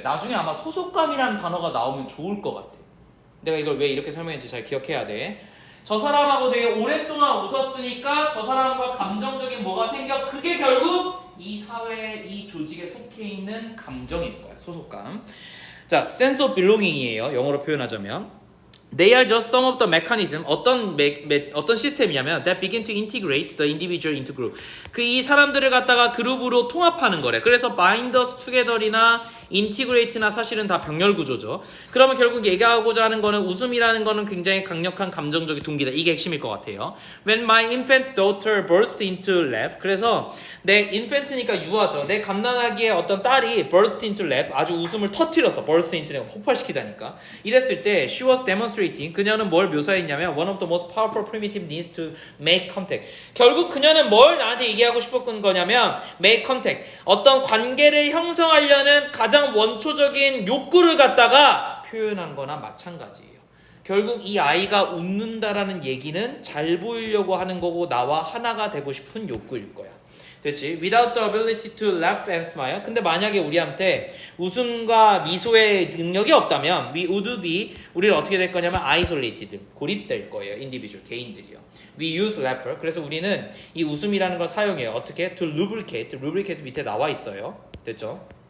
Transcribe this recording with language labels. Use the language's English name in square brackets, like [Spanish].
[Korean] 나중에 아마 소속감이라는 단어가 나오면 좋을 것 같아. 내가 이걸 왜 이렇게 설명했는지 잘 기억해야 돼. 저 사람하고 되게 오랫동안 웃었으니까 저 사람과 감정적인 뭐가 생겨 그게 결국 이 사회, 이 조직에 속해 있는 감정일 거야. 소속감. [English] 자, sense of belonging이에요. [Korean] 영어로 표현하자면 [English] They are just some of the mechanism. [Korean] 어떤 시스템이냐면 [English] that begin to integrate the individual into group. [Korean] 그 이 사람들을 갖다가 그룹으로 통합하는 거래. 그래서 [English] bind us together [Korean] 이나 integrate나 사실은 다 병렬 구조죠. 그러면 결국 얘기하고자 하는 거는 웃음이라는 거는 굉장히 강력한 감정적인 동기다. 이게 핵심일 것 같아요. [English] When my infant daughter burst into laugh. [Korean] 그래서 내 infant니까 유아죠. 내 갓난아기의 어떤 딸이 [English] burst into laugh. [Korean] 아주 웃음을 터뜨려서 [English] burst into laugh. [Korean] 폭발시키다니까. 이랬을 때 [English] she was demonstrating. [Korean] 그녀는 뭘 묘사했냐면 [English] one of the most powerful primitive needs to make contact. [Korean] 결국 그녀는 뭘 나한테 얘기하고 싶었던 거냐면 [English] make contact. [Korean] 어떤 관계를 형성하려는 가장 원초적인 욕구를 갖다가 표현한 거나 마찬가지예요. 결국 이 아이가 웃는다라는 얘기는 잘 보이려고 하는 거고 나와 하나가 되고 싶은 욕구일 거야. 됐지? [English] Without the ability to laugh and smile. [Korean] 근데 만약에 우리한테 웃음과 미소의 능력이 없다면 [English] we would be [Korean] 우리는 어떻게 될 거냐면 isolated 고립될 거예요. individual 개인들이요. [English] We use laughter. [Korean] 그래서 우리는 이 웃음이라는 걸 사용해요. 어떻게? [English] To lubricate. [Korean] lubricate 밑에 나와 있어요. 됐죠?